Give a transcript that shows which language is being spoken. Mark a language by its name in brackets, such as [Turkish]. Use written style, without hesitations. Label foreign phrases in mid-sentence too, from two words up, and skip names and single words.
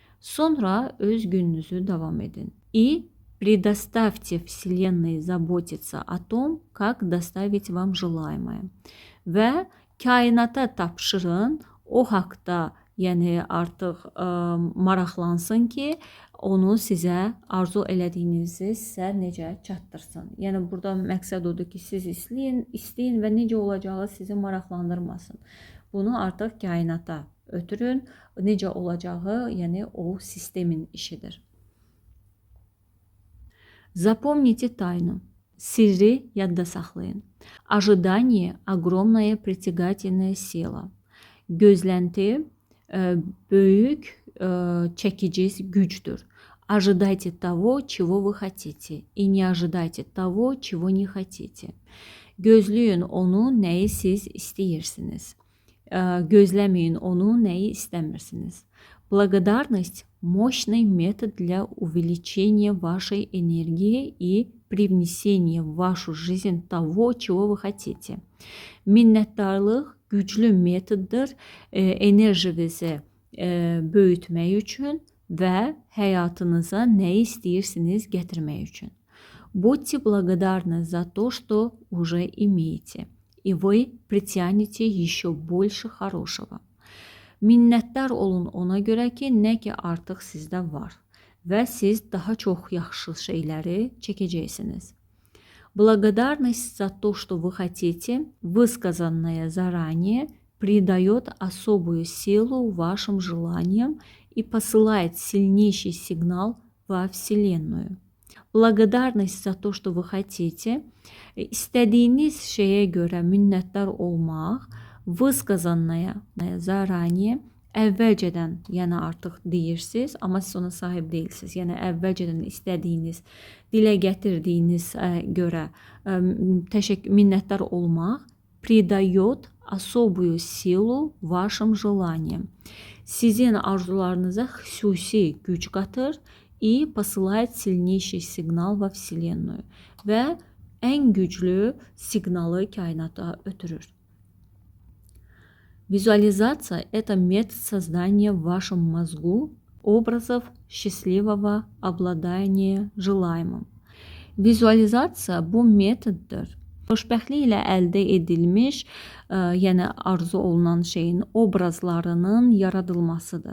[Azerbaijani] Sonra öz gününüzü davam edin. [Russian] И предоставьте Вселенной заботиться о том, как доставить вам желаемое. [Azerbaijani] Və kainata tapşırın, o haqda, yəni artıq maraqlansın ki, onu sizə arzu elədiyinizi sizə necə çatdırsın. Yəni burada məqsəd odur ki, siz istəyin və necə olacağı sizi maraqlandırmasın. Bunu artıq kainata ötürün, necə olacağı, yəni o sistemin işidir. [Russian] Запомните тайну. [Azerbaijani] Sirri yadda saxlayın. [Russian] Ожидание – огромная притягательная сила. [Azerbaijani] Gözlenti böyük çekici gücdür. [Russian] Ожидайте того, чего вы хотите, и не ожидайте того, чего не хотите. [Azerbaijani] Gözləyin onu, nəyi siz istəyirsiniz. Gözləməyin onu, nəyi istəmirsiniz. [Russian] Благодарность – мощный метод для увеличения вашей энергии и привнесения в вашу жизнь того, чего вы хотите. [Azerbaijani] Minnətdarlıq güclü metoddur enerjinizi böyütmək üçün və həyatınıza nə istəyirsiniz gətirmək üçün. [Russian] Будьте благодарны за то, что уже имеете, и вы притянете еще больше хорошего. [Azerbaijani] Minnətdar olun ona görə ki, nə ki artıq sizdə var və siz daha çox yaxşı şeyləri çəkəcəksiniz. [Russian] Благодарность за то, что вы хотите, высказанное заранее, придает особую силу вашим желаниям и посылает сильнейший сигнал во Вселенную. Благодарность за то, что вы хотите, [Azerbaijani] istədiyiniz şeyə görə minnətdar olmaq, [Russian] высказанное заранее, [Azerbaijani] əvvəlcədən, yəni artıq deyirsiniz, amma siz ona sahib deyilsiniz. Yəni əvvəlcədən istədiyiniz, dilə gətirdiyiniz görə minnətdar olmaq, [Russian] придает особую силу вашим желаниям. [Azerbaijani] Sizin arzularınıza xüsusi güc qatır [Russian] и посылает сильнейший сигнал во Вселенную [Azerbaijani] və ən güclü siqnalı kainata ötürür. [Russian] Визуализация – это метод создания в вашем мозгу образов счастливого обладания желаемым. [Azerbaijani] Vizualizasiya bu metoddur. Xoşbəxtlik ilə əldə edilmiş, yəni arzu olunan şeyin obrazlarının yaradılmasıdır.